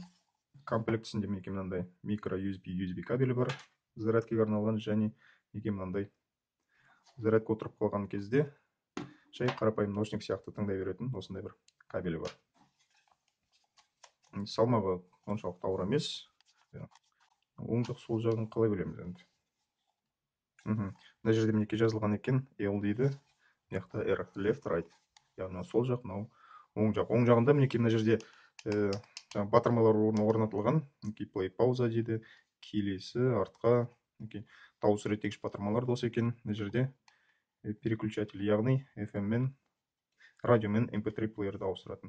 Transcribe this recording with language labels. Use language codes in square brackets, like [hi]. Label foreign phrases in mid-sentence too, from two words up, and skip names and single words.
[kk] Комплектісінде мінекей мынандай микро USB кабелі бар, зарядкаға арналған, және мінекей мынандай зарядка отырып қалған кезде жай қарапайым наушник сияқты тыңдай беретін осындай бір кабелі бар. Салмағы оншалықты ауыр емес. Оң жақ сол жағын қалай білеміз енді. Мына жерде мінекей жазылған екен, L дейді, яқта R, [en] left, right. [kk] Яғни сол жақ, оң жақ. Оң жағында мінекей мына жерде батырмалар орнатылған. Мінекей play пауза дейді, келесі артқа, мінекей дауыс реттегіш батырмалар да осы екен. Мына жерде переключатель, яғни FM мен радио мен MP3 плеерді ауыстыратын.